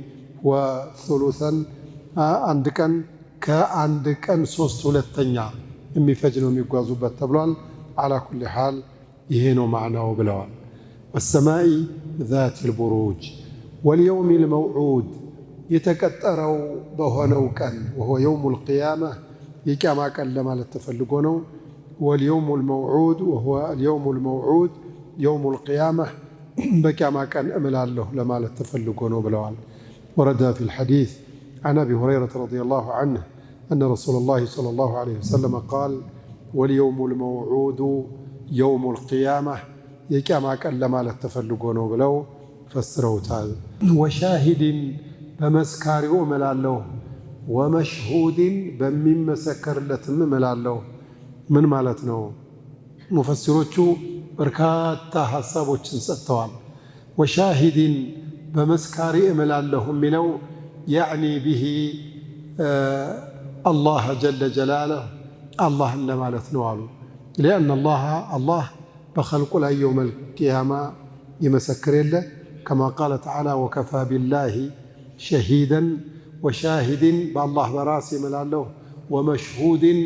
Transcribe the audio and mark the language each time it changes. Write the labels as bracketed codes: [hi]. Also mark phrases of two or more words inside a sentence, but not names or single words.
[am] وثلثا አንድ ቀን ከአንድ ቀን 3/2 የሚፈጅ ነው የሚጓዙበት ተብሏል። [ar] على كل حال [am] ይሄ ነው ማዕናው ብለዋል። [ar] والسماء ذات البروج واليوم [am] الموعود የተቀጠረው በሆነው ቀን [ar] وهو يوم القيامة [am] የቂያማ ቀን ለማለት ተፈልጎ ነው። [ar] واليوم الموعود وهو اليوم الموعود يوم القيامة [am] በቂያማ ቀን እምላለሁ ለማለት ተፈልጎ ነው ብለዋል። [ar] ورد في الحديث عن أبي هريرة رضي الله عنه أن رسول الله صلى الله عليه وسلم قال واليوم الموعود يوم القيامة [am] የቂያማ ቀን ለማለት ተፈልጎ ነው ብለው ፈስረውታል። ወሻሂድን በመስካሪው እምላለሁ ወመሽሁድን በሚመሰከርለትም እምላለሁ። ምን ማለት ነው? ሙፈሲሮቹ በርካታ ሐሳቦችን ሰጥተዋል። ወሻሂድን በመስካሪ እምላለሁ የሚለው [ar] يعني به الله جل جلاله [am] አላህን ለማለት ነው አሉ። [ar] لأن الله بخلقه [am] ላይ [ar] يوم القيامة [am] ይመሰክር የለ [ar] كما قال تعالى وكفى بالله شهيدا وشاهد [am] በአላህ በራስ እምላለሁ ወመሽሁድን